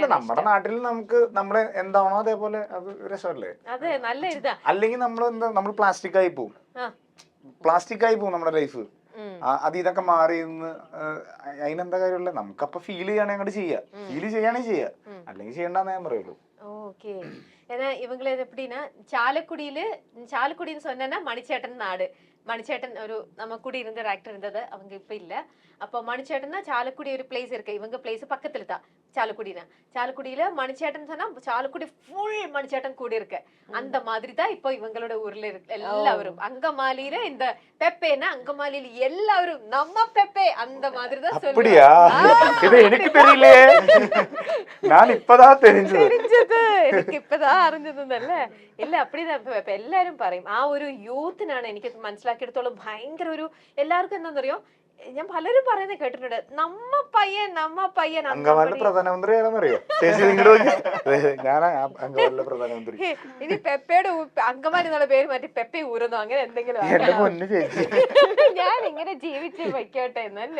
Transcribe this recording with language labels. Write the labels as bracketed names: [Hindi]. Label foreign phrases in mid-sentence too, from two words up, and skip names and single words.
[Malayalam] നമ്മുടെ നാട്ടിൽ നമുക്ക് നമ്മുടെ എന്താണോ അതേപോലെ അത് രസമല്ലേ. അതെ, നല്ല ഇതാ. അല്ലെങ്കിൽ നമ്മൾ പ്ലാസ്റ്റിക് ആയി പോവും നമ്മുടെ ലൈഫ്. അത് ഇതൊക്കെ മാറി നിന്ന് അതിനെന്താ കാര്യമുള്ള, നമുക്കപ്പൊ ഫീൽ ചെയ്യണേ അങ്ങോട്ട് ചെയ്യാ, ഫീൽ ചെയ്യാണെങ്കിൽ ചെയ്യാ, അല്ലെങ്കിൽ ചെയ്യണ്ടെന്ന് ഞാൻ പറയുള്ളൂ. [Tamil] ஓகே. ஏன்னா இவங்களை எப்படின்னா சாலக்குடின்னு சொன்னா மணிச்சேட்டன் நாடு. மணிச்சேட்டன் ஒரு நம்ம கூட இருந்த ஒரு ஆக்டர் இருந்தது, அவங்க இப்ப இல்ல. அப்போ மணிச்சேட்டன்னா சாலக்குடி ஒரு பிளேஸ் இருக்கு, இவங்க பிளேஸ் பக்கத்துல தான் சாலக்குடியில மணிச்சேட்டன் சொன்னா சாலக்குடி ஃபுல் மணிச்சேட்டன் கூடி இருக்கு. அந்த மாதிரி தான் இப்போ இவங்களோட ஊர்ல இருக்கு எல்லாரும். அங்கமாலியில இந்த பெப்பேன்னா அங்கமாலியில எல்லாரும் நம்ம பெப்பே அந்த மாதிரி தான் சொல்லுவாங்க. இது எனக்கு தெரியல, நான் இப்பதான் தெரிஞ்சது [Malayalam] എനിക്ക് ഇപ്പതാ അറിഞ്ഞതല്ല. ഇല്ല, அப்படிதான் ഇപ്പൊ എല്ലാരും പറയും. ആ ഒരു യൂത്തിനാണ് എനിക്ക് മനസ്സിലാക്കിയെടുത്തോളം ഭയങ്കര ഒരു, എല്ലാവർക്കും എന്താണെന്നറിയോ, ഞാൻ പലരും പറയുന്നത് കേട്ടിട്ടുണ്ട്, നമ്മ പയ്യൻ അങ്കമാലിയുടെ പ്രധാനമന്ത്രി ആരാന്നറിയോ? ഇനി പെപ്പയുടെ അങ്കമാലി എന്നുള്ള പേര് മാറ്റി പെപ്പെ ഊരുന്നോ അങ്ങനെ എന്തെങ്കിലും ഞാൻ ഇങ്ങനെ ജീവിച്ച് വയ്ക്കോട്ടെ എന്നല്ലേ.